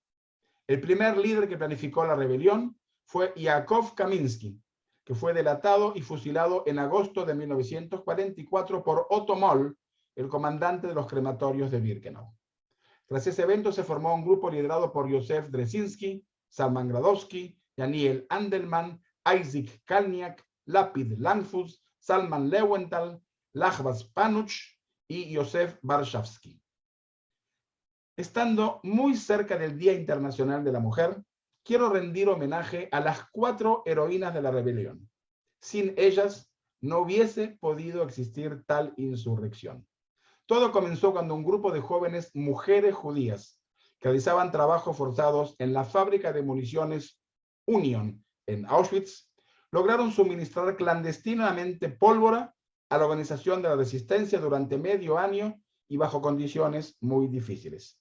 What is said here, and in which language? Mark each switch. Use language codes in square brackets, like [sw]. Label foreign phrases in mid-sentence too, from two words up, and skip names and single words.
[es] El primer líder que planificó la rebelión fue Yakov Kaminsky, que fue delatado y fusilado en agosto de 1944 por Otto Moll, el comandante de los crematorios de Birkenau. Tras ese evento se formó un grupo liderado por Józef Dzerzhinsky, Zalman Grabowski, Daniel Andelman, Isaac Kalniak, Lapid Langfuss, Salman Lewenthal, Lachwas Panuch y Józef Warszawski. Estando muy cerca del Día Internacional de la Mujer, quiero rendir homenaje a las 4 heroínas de la rebelión. Sin ellas no hubiese podido existir tal insurrección. Todo comenzó cuando un grupo de jóvenes mujeres judías que realizaban trabajos forzados en la fábrica de municiones Union en Auschwitz lograron suministrar clandestinamente pólvora a la organización de la resistencia durante medio año y bajo condiciones muy difíciles.